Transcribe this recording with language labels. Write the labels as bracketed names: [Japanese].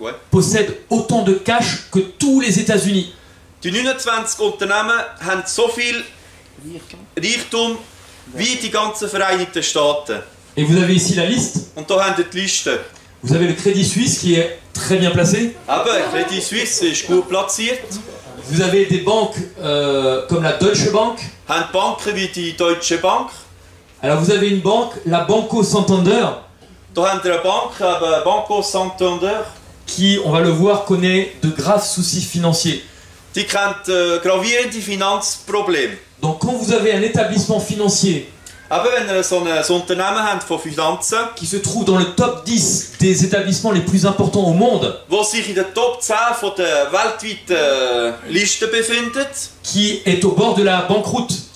[French] possèdent autant de cash que tous les États-Unis. [German] die 29 Unternehmen haben so viel Reichtum wie die ganzen Vereinigten Staaten. [French] Et vous avez ici la liste. [German] Und da habt ihr die Liste. [French] Vous avez le Crédit Suisse qui est très bien placé. [German] Aber Credit Suisse ist gut platziert. [French] Vous avez des banques comme la Deutsche Bank. [German] Haben Banken wie die Deutsche Bank. [French] Alors vous avez une banque, la Banco Santander, [German] Da habt ihr eine Bank, eben Banco Santander. [French] qui, on va le voir, connaît de graves soucis financiers. [German] Die kennt gravierende Finanzprobleme. [French] Donc quand vous avez un établissement financier [German] Aber wenn ihr so ein Unternehmen habt von Finanzen, [French] qui se trouve dans le top 10 des établissements les plus importants au monde, [German] wo sich in der Top 10 von der weltweiten Liste befindet, [French] qui est au bord de la banqueroute,